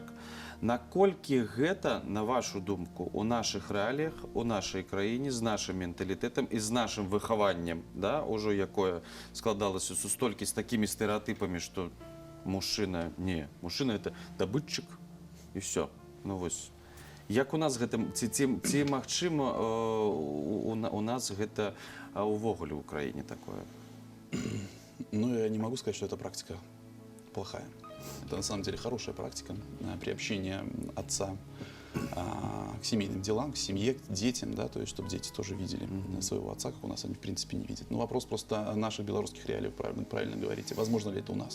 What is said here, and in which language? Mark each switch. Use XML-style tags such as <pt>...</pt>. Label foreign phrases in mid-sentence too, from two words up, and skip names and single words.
<be>Наколькі гэта, на вашу думку, у нашых рэаліях, у нашай краіне, з нашым менталітэтам і з нашым выхаваннем, да, ўжо якое складалася сустолькі з такімі стэрэатыпамі, што мужчына это дабытчык і ўсё. Ну вось. Як у нас гэта, ці магчыма у нас гэта увогуле ў краіне такое?</be> <ru>Ну, я не могу сказать, что эта практика плохая. Это на самом деле хорошая практика приобщения отца к семейным делам, к семье, к детям, да, то есть чтобы дети тоже видели своего отца, как у нас они в принципе не видят. Но вопрос просто наших белорусских реалий, правильно говорите, возможно ли это у нас.</ru>